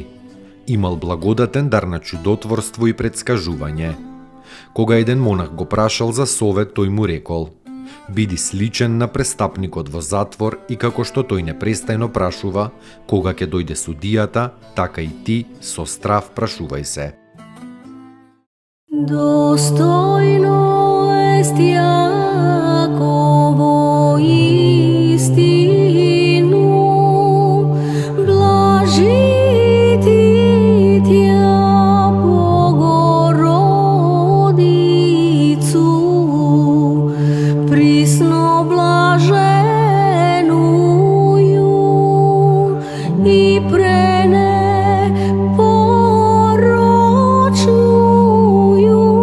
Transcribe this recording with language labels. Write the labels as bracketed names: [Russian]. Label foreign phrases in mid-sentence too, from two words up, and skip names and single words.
[Macedonian] Имал благодатен дар на чудотворство и предскажување. Кога еден монах го прашал за совет, тој му рекол: биди сличен на престапникот во затвор и како што тој непрестајно прашува кога ќе дојде судијата, така и ти со страв прашувај се. [Church Slavic] Достойно est Јаково истину, блажити Тја Богородицу, присно блаженују и пренепорочнују